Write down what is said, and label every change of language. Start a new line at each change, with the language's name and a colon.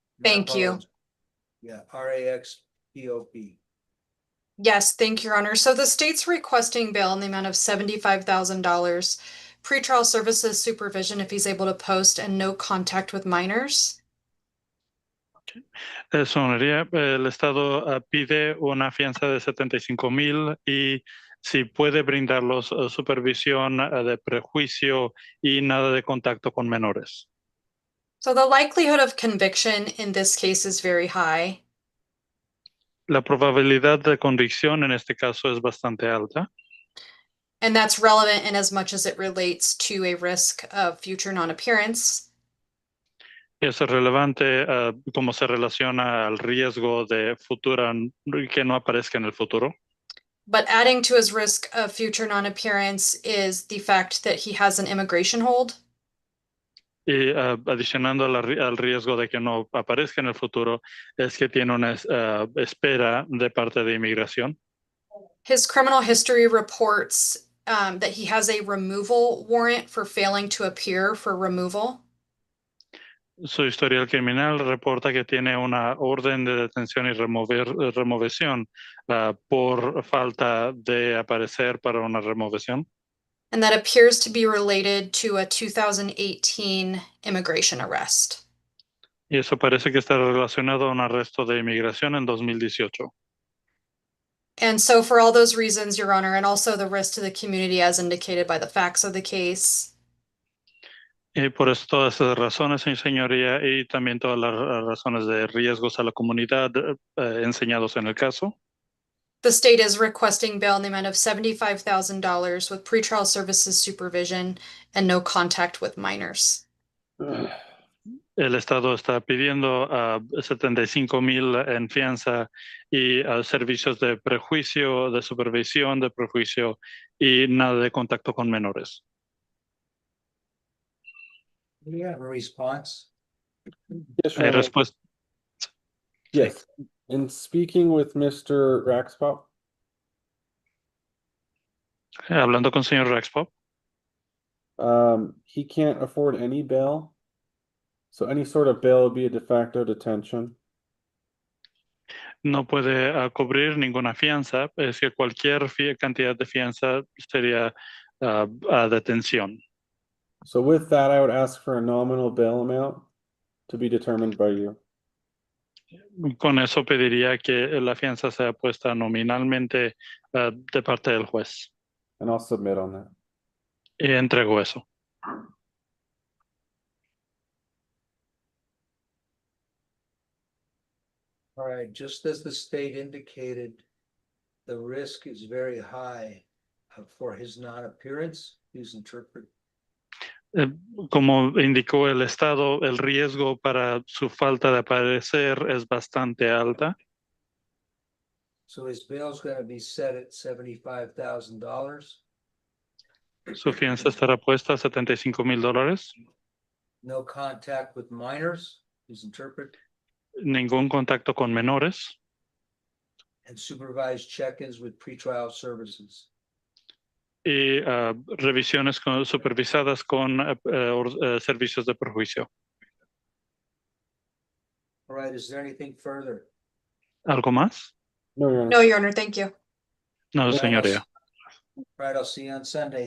English: Thank you. apologize. Yeah, RAXPOP. Yes, thank you, Your Honor. So the state's requesting bail in the amount of $75,000, pretrial services supervision if he's able to post, and no contact with minors.
Spanish: Su honoría, el Estado pide una fianza de 75,000 y si puede brindarlos supervisión de prejuicio y nada de contacto con menores.
English: So the likelihood of conviction in this case is very high.
Spanish: La probabilidad de convicción en este caso es bastante alta.
English: And that's relevant in as much as it relates to a risk of future non-appearance.
Spanish: Es relevante cómo se relaciona al riesgo de futura que no aparezca en el futuro.
English: But adding to his risk of future non-appearance is the fact that he has an immigration hold.
Spanish: Y adicionando al riesgo de que no aparezca en el futuro, es que tiene una espera de parte de inmigración.
English: His criminal history reports that he has a removal warrant for failing to appear for removal.
Spanish: Su historial criminal reporta que tiene una orden de detención y remoción por falta de aparecer para una remoción.
English: And that appears to be related to a 2018 immigration arrest.
Spanish: Y eso parece que está relacionado a un arresto de inmigración en 2018.
English: And so for all those reasons, Your Honor, and also the risk to the community as indicated by the facts of the case.
Spanish: Y por eso todas esas razones, señoría, y también todas las razones de riesgos a la comunidad enseñados en el caso.
English: The state is requesting bail in the amount of $75,000 with pretrial services supervision and no contact with minors.
Spanish: El Estado está pidiendo 75,000 en fianza y servicios de prejuicio, de supervisión de prejuicio y nada de contacto con menores.
English: Do you have a response? Yes, Your
Spanish: ¿Hay
English: Honor.
Spanish: respuesta?
English: Yes. In speaking with Mr. Raxpop,
Spanish: Hablando con señor Rexpop,
English: he can't afford any bail. So any sort of bail would be a de facto detention.
Spanish: no puede cubrir ninguna fianza, es que cualquier cantidad de fianza sería a detención.
English: So with that, I would ask for a nominal bail amount to be determined by you.
Spanish: Con eso pediría que la fianza sea puesta nominalmente de parte del juez.
English: And I'll submit on that.
Spanish: Y entrego eso.
English: All right, just as the state indicated, the risk is very high for his non-appearance. Please interpret.
Spanish: Como indicó el Estado, el riesgo para su falta de aparecer es bastante alta.
English: So his bail is going to be set at $75,000.
Spanish: Su fianza estará puesta a $75,000.
English: No contact with minors. Please interpret.
Spanish: Ningún contacto con menores.
English: and supervised check-ins with pretrial services.
Spanish: Y revisiones supervisadas con servicios de perjuicio.
English: All right, is there anything further?
Spanish: ¿Algo más?
English: No, Your Honor. No, Your Honor, thank you.
Spanish: No,
English: Well,
Spanish: señoría.
English: All right, I'll see you on Sunday.